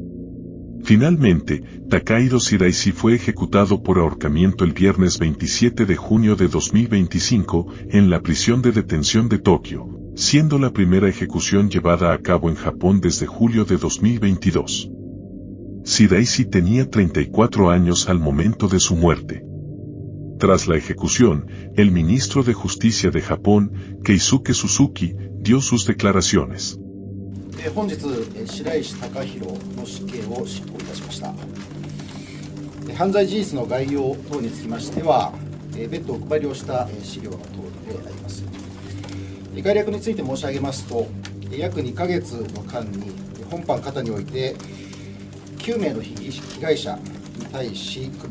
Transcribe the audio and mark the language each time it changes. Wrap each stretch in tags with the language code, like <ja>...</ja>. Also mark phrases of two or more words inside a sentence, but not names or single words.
<es>Finalmente, Takahiro Shiraishi fue ejecutado por ahorcamiento el viernes 27 de junio de 2025, en la prisión de detención de Tokio, siendo la primera ejecución llevada a cabo en Japón desde julio de 2022. Shiraishi tenía 34 años al momento de su muerte. Tras la ejecución, el ministro de Justicia de Japón, Keisuke Suzuki, dio sus declaraciones.</es> <ja>本日、白石貴弘の死刑を執行いたしました。犯罪事実の概要等につきましては、別途お配りをした資料の通りであります。概略について申し上げますと、約2ヶ月の間に本犯方において9名の被害者に対し首</ja>